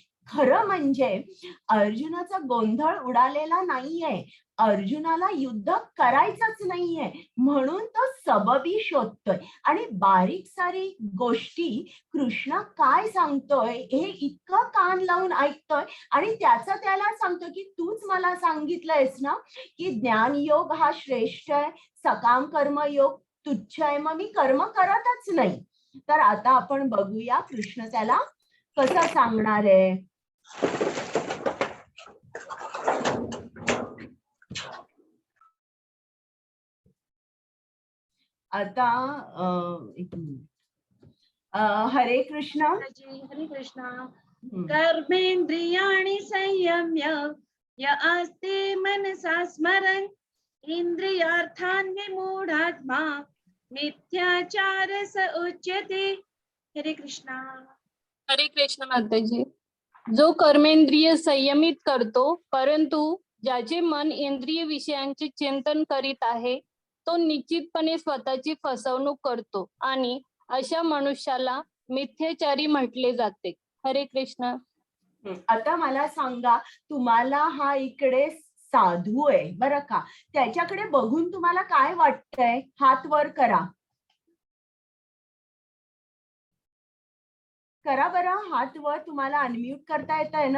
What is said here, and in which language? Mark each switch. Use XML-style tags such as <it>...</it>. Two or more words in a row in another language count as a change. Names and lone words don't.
<mr>खरं म्हणजे अर्जुनाचा गोंधळ उडालेला नाहीये, अर्जुनाला युद्ध करायचंच नाहीये म्हणून तो सबबी शोधतोय आणि बारीक सारीक गोष्टी कृष्ण काय सांगतोय हे इतकं कान लावून ऐकतोय आणि त्याचा त्याला सांगतोय की तूच मला सांगितलंयस ना की ज्ञानयोग हा श्रेष्ठ आहे, सकाम कर्मयोग तुच्छ आहे, मग मी कर्म करतच नाही. तर आता आपण बघूया कृष्ण त्याला कसं सांगणार आहे. आता एक मिनिट. हरे कृष्ण. हरे कृष्ण.</mr> <sa>कर्मेंद्रियाणि संयम्य य आस्ते मनसा स्मरन् इंद्रियार्थान् विमूढात्मा मिथ्याचार स उच्यते. हरे कृष्णा. हरे कृष्ण माताजी.</sa> <mr>जो कर्मेंद्रिय संयमित करतो परंतु ज्याचे मन इंद्रिय विषयांचे चिंतन करीत आहे तो निश्चितपणे स्वतःची फसवणूक करतो आणि अशा मनुष्याला मिथ्याचारी म्हटले जाते. हरे कृष्ण. आता मला सांगा, तुम्हाला हा इकडे साधू आहे बरं का, त्याच्याकडे बघून तुम्हाला काय वाटतंय, हात वर करा. करा बरं हात वर, तुम्हाला अनम्यूट करता येत आहे ना.</mr>